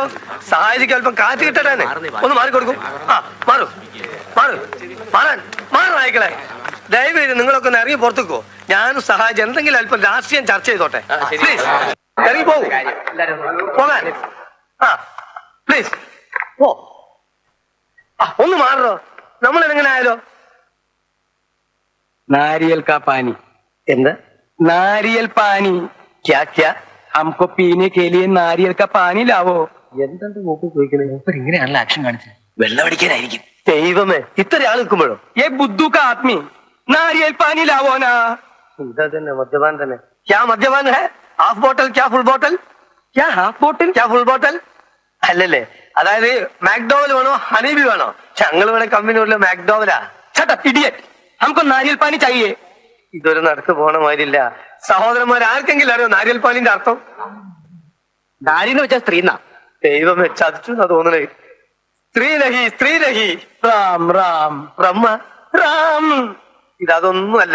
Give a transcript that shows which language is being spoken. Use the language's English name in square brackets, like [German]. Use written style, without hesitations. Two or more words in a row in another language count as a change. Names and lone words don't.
[Malayalam] സഹായിക്ക് അല്പം കാറ്റ് കിട്ടട്ടെ. ഒന്ന് മാറിക്കൊടുക്കും. മാറാൻ നായിക്കളെ. ദയവേത് നിങ്ങളൊക്കെ ഒന്ന് ഇറങ്ങി പുറത്തേക്കോ. ഞാനും സഹായിച്ച് എന്തെങ്കിലും അല്പം രാഷ്ട്രീയം ചർച്ച ചെയ്തോട്ടെ. പ്ലീസ് ഇറങ്ങി പോകും. പോകാൻ പ്ലീസ് ഓ ഒന്ന് മാറോ. നമ്മൾ എങ്ങനെ ആയാലോ? [Hindi] नारियल का पानी. [Malayalam] എന്ത് [Hindi] नारियल पानी. क्या क्या? हमको पीने के लिए नारियल का पानी लावो. [Malayalam] എന്തെന്ത് മൂപ്പ് ചോദിക്കുന്നത്? ഇങ്ങനെയാണല്ലോ ആക്ഷൻ കാണിച്ചത്. വെള്ളം അടിക്കാനായിരിക്കും. ദൈവമേ, ഇത്ര ആൾ നിൽക്കുമ്പോഴോ? [Hindi] ये बुद्धू का आदमी नारियल पानी लावो ना. [Malayalam] ഇതാ തന്നെ മദ്യപാൻ തന്നെ. [Hindi] क्या मद्यपान है? [English] half bottle [Malayalam] ക്യാ [English] full bottle? [Hindi] क्या [English] half bottle? ക്യാ full bottle? [Malayalam] അല്ലല്ലേ, അതായത് മാക്ഡോവൽ വേണോ ഹണീബി വേണോ? ഞങ്ങൾ വേണേ കമ്പനിയുള്ള മാക്ഡോവലാ. [English] Shut up, idiot. [Hindi] हमको नारियल पानी चाहिए. [Malayalam] ഇതൊരു നടക്ക് പോണ മാതിരില്ല. സഹോദരന്മാർ ആർക്കെങ്കിലും അറിയോ നാരിയൽ പാലിന്റെ അർത്ഥം? [Hindi] नारी ने [Malayalam] വെച്ചാൽ സ്ത്രീ. ദൈവമേ, ചതിച്ചു എന്നാ തോന്നണേ. സ്ത്രീ നഹി [Hindi] राम राम ബ്രഹ്മ. राम. [Malayalam] ഇതൊന്നുമല്ല.